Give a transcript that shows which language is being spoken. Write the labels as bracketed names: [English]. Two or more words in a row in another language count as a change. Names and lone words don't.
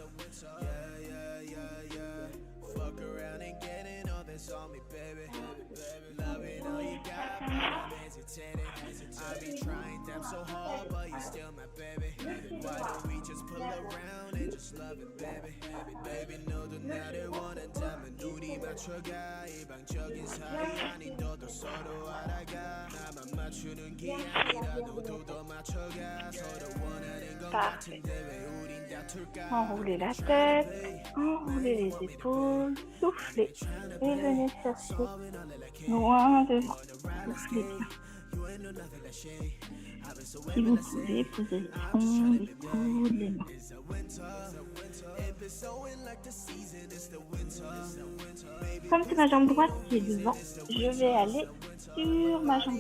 [English] Yeah. Fuck around and getting all this on me, baby. Loving all you got, I'm hesitating. I be trying damn so hard, but you still my baby. Why don't we just pull around and just love it, baby? Baby, [Korean] 너도 나를 원한다면 우리 맞춰가. 일방적인 사이 아닌 너도 서로 알아가. 나만 맞추는 게 아니라 너도 더 맞춰가. 서로 원하는 건 같은데 왜 우린 다툴까? [French] Enroulez la tête, enroulez les épaules, soufflez et venez chercher loin devant. Soufflez bien. Si vous pouvez, posez le front, les coudes, les mains. Comme c'est ma jambe droite qui est devant, je vais aller sur ma jambe.